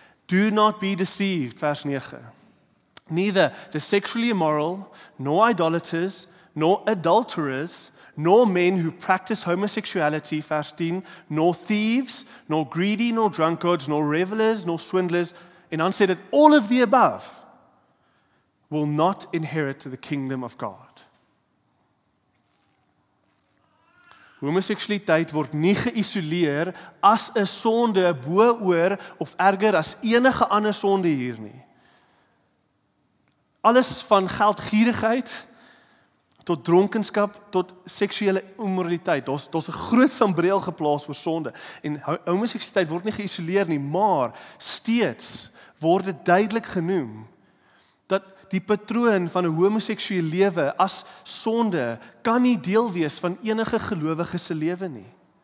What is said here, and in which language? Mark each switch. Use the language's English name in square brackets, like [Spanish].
[English] Do not be deceived, [Afrikaans] vers 9. [English] Neither the sexually immoral, nor idolaters, nor adulterers, nor men who practice homosexuality, [Afrikaans] vers 10, [English] nor thieves, nor greedy, nor drunkards, nor revelers, nor swindlers, [Afrikaans] en dan sê dit, [English] all of the above will not inherit the kingdom of God. [Afrikaans] Homoseksualiteit word nie geïsoleer as 'n sonde bo-oor of erger as enige ander sonde hier nie. Alles van geldgierigheid tot dronkenskap tot seksuele immoraliteit. Daar's 'n groot sambreel geplaas oor sonde. En homoseksualiteit word nie geïsoleer nie, maar steeds word dit duidelik genoem dat die patroon van 'n homoseksuele lewe as sonde kan nie deel wees van enige gelowige se lewe nie.